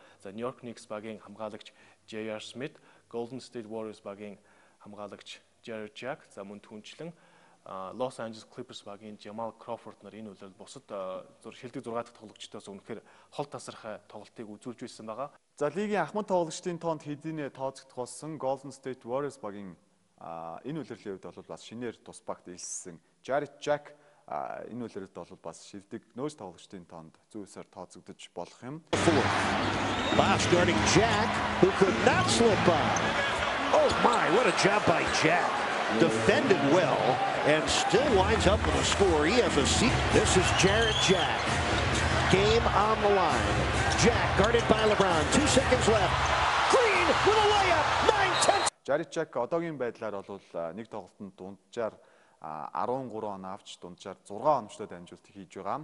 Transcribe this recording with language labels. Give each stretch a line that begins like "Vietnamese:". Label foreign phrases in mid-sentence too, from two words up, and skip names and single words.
Mongolian: За New York Knicks багийн хамгаалагч J.R. Smith, Golden State Warriors багийн хамгаалагч Jarrett Jack, за мөн түнчлэн Los Angeles Clippers багийн Jamal Crawford нар энэ улирал бусад шилдэг 6 дахь тоглогчдоос үнэхээр хол тасархай тоглолтыг үзүүлж байсан байгаа. За лигийн ахмад тоглогчдын тоонд хэдийнэ тооцогдох болсон Golden State Warriors багийн энэ улирлын үед бол бас шинээр тус багт илссэн Jarrett Jack энэ улиралд бол бас шилдэг нөөц тоглогчдын тоонд зүйсээр тооцогдож болох юм.
English: Last guarding Jack, who could not slip by. Oh my, what a job by Jack. Defended well and still winds up with a score. He has a seat. This is Jarrett Jack. Game on the line. Jack guarded by LeBron. 2 seconds left. Green with a layup. 9-10.
Mongolian: Jarrett Jack одоогийн байдлаар бол нэг тоглолтод дунджаар 13 он авч дунджаар 6 оновчтой дамжуулт хийж байгаа.